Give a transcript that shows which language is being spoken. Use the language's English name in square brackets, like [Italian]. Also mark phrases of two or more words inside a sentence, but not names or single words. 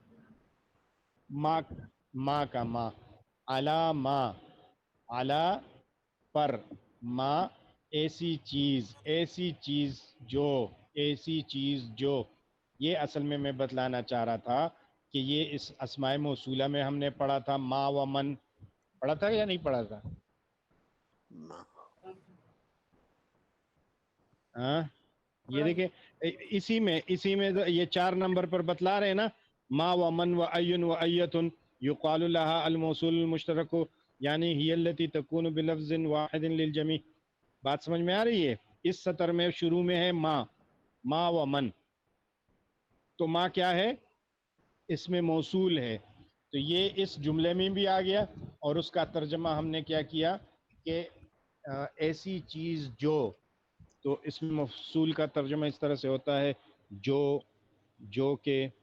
[Urdu] ماں کا ماں، علامہ، علا پر، ماں ایسی چیز، ایسی چیز جو، ایسی چیز جو. یہ اصل میں بتلانا چاہ رہا تھا کہ یہ اس اسماء موصولہ میں ہم نے پڑھا تھا [Arabic] ما و من، [Urdu] پڑھا تھا یا نہیں پڑھا تھا؟ ہاں یہ دیکھیں، اسی میں یہ 4 نمبر پر بتلا رہے ہیں نا، [Arabic] ما و من و این و ایتن یقال لها الموصول المشترک، یعنی ہی التي تكون بلفظ واحد للجميع. [Urdu] بات سمجھ میں آ رہی ہے؟ اس سطر میں شروع میں ہے [Arabic] ما و من، [Urdu] تو ما کیا ہے؟ اس میں موصول ہے، تو یہ اس جملے میں بھی آ گیا، اور اس کا ترجمہ ہم نے کیا کیا کہ ایسی چیز جو. تو اس میں موصول کا ترجمہ اس طرح سے ہوتا ہے جو کہ.